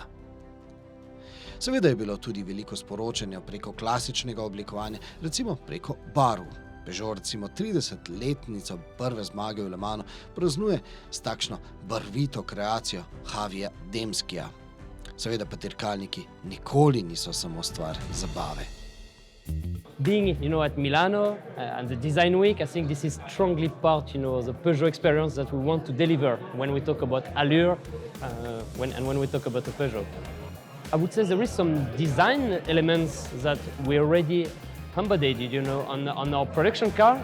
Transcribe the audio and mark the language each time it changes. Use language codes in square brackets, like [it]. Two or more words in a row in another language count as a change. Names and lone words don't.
[sl] Seveda je bilo tudi veliko sporočanja preko klasičnega oblikovanja, recimo preko barv. Peugeot recimo 30-letnico prve zmage v Le Manu praznuje s takšno barvito kreacijo Javija Demskija. Seveda pa dirkalniki nikoli niso samo stvar zabave. [en] Being, at Milano and the Design Week, I think this is strongly part, of the Peugeot experience that we want to deliver when we talk about allure and when we talk about a Peugeot. I would say there is some design elements that we already embodied, on our production car.